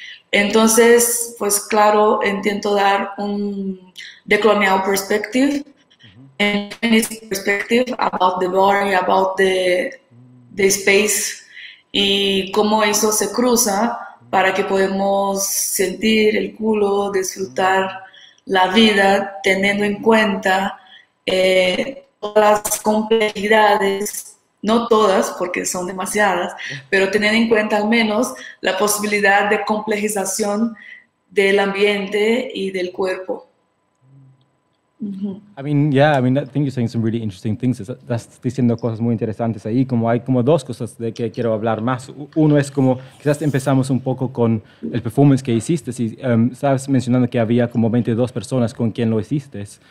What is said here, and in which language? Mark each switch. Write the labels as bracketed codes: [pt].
[es] Entonces, pues claro, intento dar un [en] decolonial perspective, and feminist perspective about the body, about the space, [es] y cómo eso se cruza para que podamos sentir el culo, disfrutar la vida, teniendo en cuenta todas las complejidades, no todas porque son demasiadas, pero teniendo en cuenta al menos la posibilidad de complejización del ambiente y del cuerpo. [en] I mean, yeah, I mean, I think you're saying some really interesting things. [es] Estás diciendo cosas muy interesantes ahí, como hay como dos cosas de que quiero hablar más. Uno es como, quizás empezamos un poco con el performance que hiciste. Si, estabas mencionando que había como 22 personas con quien lo hiciste.